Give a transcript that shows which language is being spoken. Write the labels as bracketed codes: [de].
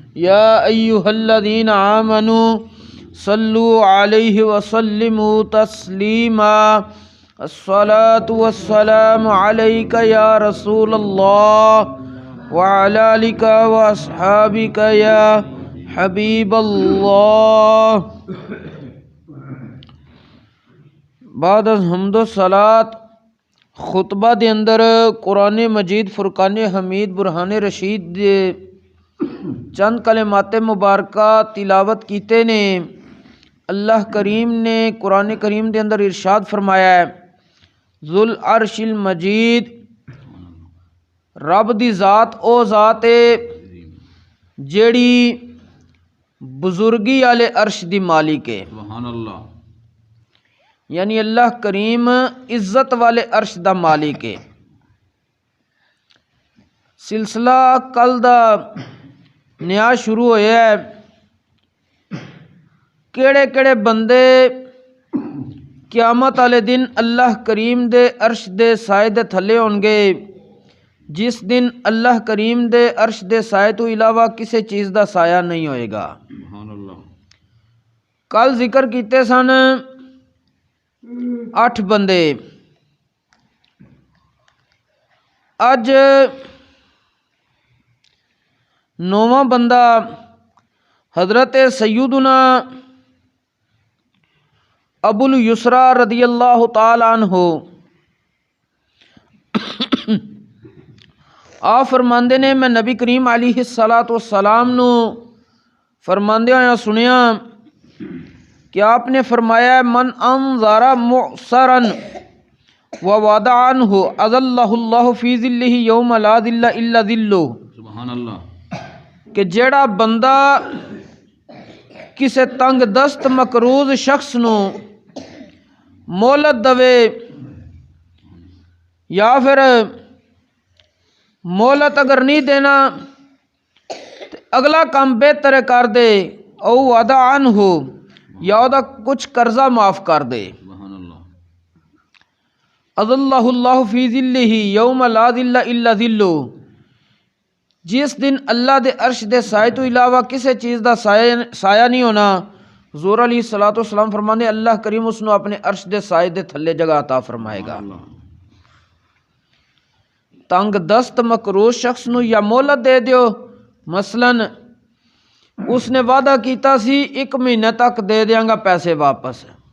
[ar] يا أيها الذين آمنوا صلوا عليه وسلموا تسليما الصلاة والسلام عليك يا رسول الله وعلى آلك وأصحابك يا حبيب الله. [pa] بعد از حمد و صلات خطبہ دے اندر قرآن مجید فرقان حمید برہان رشید دے چند کلمات مبارکہ تلاوت کیتے نے. اللہ کریم نے قرآن کریم دے اندر ارشاد فرمایا ہے [ar] ذو العرش المجید، [pa] رب دی ذات او ذات ہے جیڑی بزرگی والے عرش دی مالک ہے. سبحان اللہ. یعنی اللہ کریم عزت والے عرش دا مالک ہے. سلسلہ کل دا نیا شروع ہویا ہے. کیڑے کیڑے بندے قیامت والے دن اللہ کریم دے عرش دے سائے دے تھلے ہون گے، جس دن اللہ کریم دے عرش دے سائے تو علاوہ کسی چیز دا سایہ نہیں ہوئے گا. سبحان اللہ. کل ذکر کیتے سن 8 بندے. اج 9واں بندہ حضرت سیدنا ابو الیسرا رضی اللہ تعالی عنہ آپ فرماندے نے میں نبی کریم علیہ الصلاۃ والسلام نو فرماندے ہویا سنیا کہ آپ نے فرمایا [ar] من انظر معسرا ووضع عنہ اظلہ اللہ فی ظلہ یوم لا ظل الا ظلہ. [pa] سبحان اللہ. کہ جیڑا بندہ کسے تنگ دست مقروض شخص نو مہلت دوے یا پھر مہلت اگر نہیں دینا تے اگلا کام بہتر کر دے او وعدہ عنہ یا او دا کچھ قرضہ معاف کر دے. سبحان اللہ. [ar] اظلہ اللہ فی ظلہ یوم لا ظل الا ظلہ. [pa] جس دن اللہ دے عرش دے سائے تو علاوہ کسی چیز دا سایہ نہیں ہونا. حضور علیہ الصلوۃ والسلام فرمانے اللہ کریم اس نو اپنے عرش دے سائے دے تھلے جگہ عطا فرمائے گا. تنگ دست مقروض شخص نو یا مہلت دے دیو، مثلا اس نے وعدہ کیتا سی 1 مہینے تک دے دیاں گا پیسے واپس.